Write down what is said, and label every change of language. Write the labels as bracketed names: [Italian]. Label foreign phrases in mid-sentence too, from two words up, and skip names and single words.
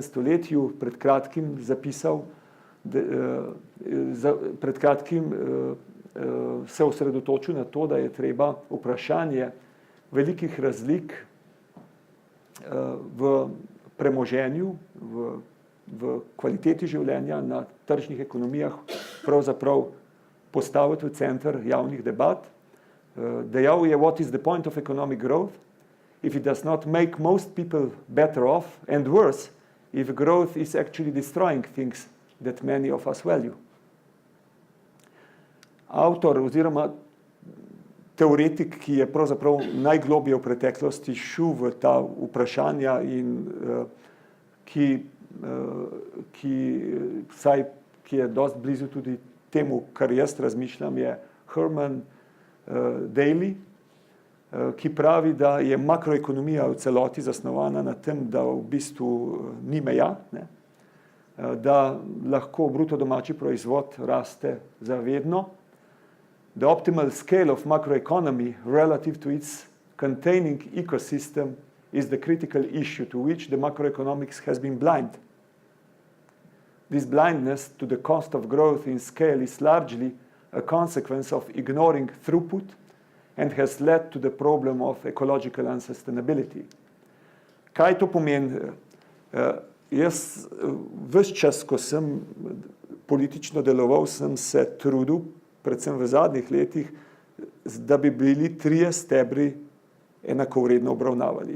[Slovenian] stoletju pred kratkim zapisal, pred kratkim se osredotočil na to, da je treba vprašanje velikih razlik v premoženju, v kvaliteti življenja na tržnih ekonomijah pravzaprav postaviti v center javnih debat. Dejal je, [English] what is the point of economic growth if it does not make most people better off, and worse, if growth is actually destroying things that many of us value. [Slovenian] Avtor oziroma teoretik, ki je pravzaprav najglobje v preteklosti šel v ta vprašanja in ki je dosti blizu tudi temu, kar jaz razmišljam, je Herman Daly, ki pravi, da je makroekonomija v celoti zasnovana na tem, da v bistvu ni meja, ne? Da lahko bruto domači proizvod raste zavedno. [English] The optimal scale of macroeconomy relative to its containing ecosystem is the critical issue to which the macroeconomics has been blind. This blindness to the cost of growth in scale is largely a consequence of ignoring throughput and has led to the problem of ecological unsustainability. [Slovenian] Kaj to pomeni? Jaz ves čas, ko sem politično deloval, sem se trudil, predvsem v zadnjih letih, da bi bili 3 stebri enakovredno obravnavali.